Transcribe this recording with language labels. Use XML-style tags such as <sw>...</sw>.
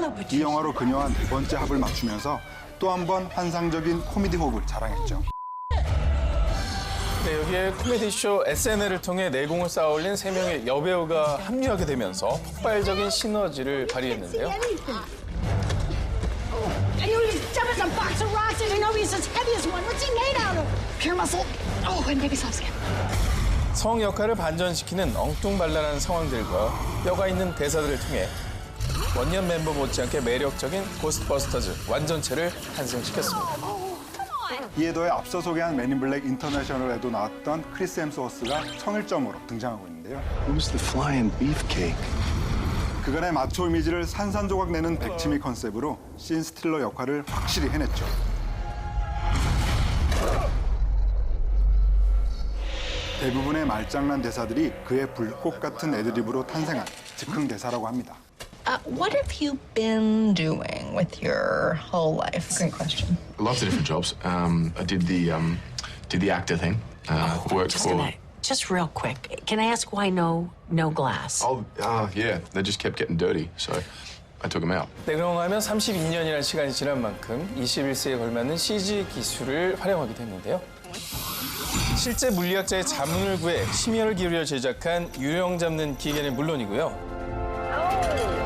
<ko>이 영화로 그녀와 4번째 합을 맞추면서 또 한 번 환상적인 코미디 호흡을 자랑했죠. 네, 여기에 코미디쇼 SNL을 통해 내공을 쌓아올린 3명의 여배우가 합류하게 되면서 폭발적인 시너지를 발휘했는데요.</ko> <en>And he was dumbing some box of rocks, and I know he's as heavy as one. What's he made out of? Pure muscle. Oh, and baby soft skin.</en> <ko>성 역할을 반전시키는 엉뚱발랄한 상황들과 뼈가 있는 대사들을 통해 원년 멤버 못지않게 매력적인 고스트버스터즈 완전체를 탄생시켰습니다. 이에 더해 앞서 소개한 맨 인 블랙 인터내셔널에도 나왔던 크리스 햄스워스가 청일점으로 등장하고 있는데요.</ko> <en>Who's the flying beefcake?</en> <ko>그간의 마초 이미지를 산산조각 내는 백치미 컨셉으로 신 스틸러 역할을 확실히 해냈죠. 대부분의 말장난 대사들이 그의 불꽃 같은 애드립으로 탄생한 즉흥 대사라고 합니다.</ko> <en>What have you been doing with your whole life? Great question. Lots of different jobs. I did the actor thing. Worked for. Just real quick, can I ask why no glass? Oh, yeah. They just kept getting dirty, so I took them out.</en> <ko>내려가면 32년이라는 시간이 지난 만큼 21세기에 걸맞는 CG 기술을 활용하게 됐는데요. 실제 물리학자의 자문을 구해 심혈을 기울여 제작한 유령 잡는 기계는 물론이고요.</ko>